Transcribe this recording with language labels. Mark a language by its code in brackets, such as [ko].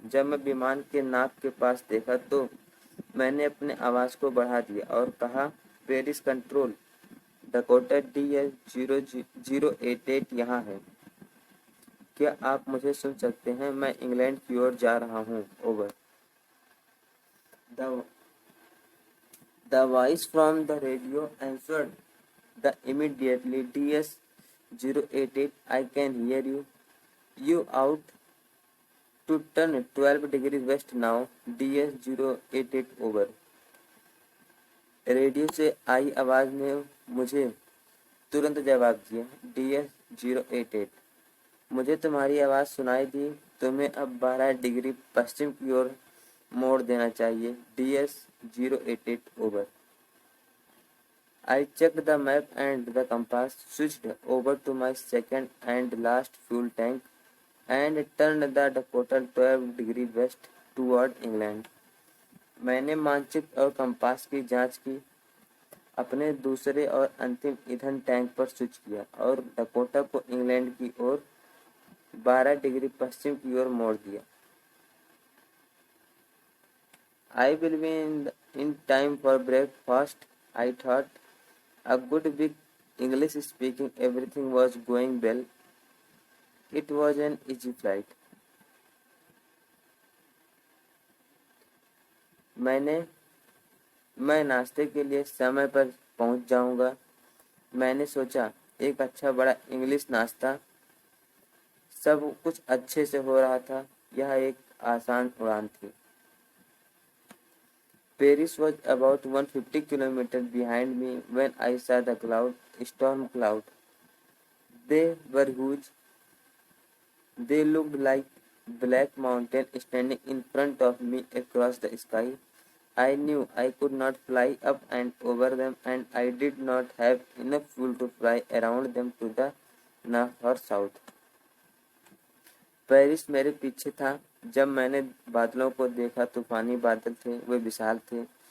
[hi] जब मैं विमान के नाक के पास देखा तो मैंने अपने आवाज को बढ़ा दिया और कहा, पेरिस कंट्रोल, डकोटा DS-088 यहाँ है। क्या आप मुझे सुन सकते हैं? मैं इंग्लैंड की ओर जा रहा हूँ। [en] Over. The voice from the radio answered the immediately DS-088, I can hear you. You ought to turn 12 degree west now, DS 088 over. [hi] Radio से आई आवाज ने मुझे तुरंत जवाब दिया, DS 088। मुझे तुम्हारी आवाज सुनाई दी। तुम्हें अब 12 डिग्री पश्चिम की ओर मोड़ देना चाहिए, DS 088 over. [en] I checked the map and the compass, switched over to my second and last fuel tank, and turned the Dakota 12 degree west toward England। [hi] मैंने मानचित्र और कंपास की जांच की, अपने दूसरे और अंतिम ईंधन टैंक पर स्विच किया और डकोटा को इंग्लैंड की ओर 12 डिग्री पश्चिम की ओर मोड़ दिया। [en] I will be in time for breakfast, I thought। A good big English speaking, everything was going well। It was an easy flight। [hi] मैं नाश्ते के लिए समय पर पहुंच जाऊंगा। मैंने सोचा, एक अच्छा बड़ा इंग्लिश नाश्ता, सब कुछ अच्छे से हो रहा था। यह एक आसान उड़ान थी। [en] Paris was about 150 kilometers behind me when I saw the storm cloud। They were huge। They looked like black mountains standing in front of me across the sky। I knew I could not fly up and over them, and I did not have enough fuel to fly around them to the north or south। [hi] Paris मेरे पीछे था। जब मैंने बादलों को देखा, तूफानी बादल थे, वे विशाल थे।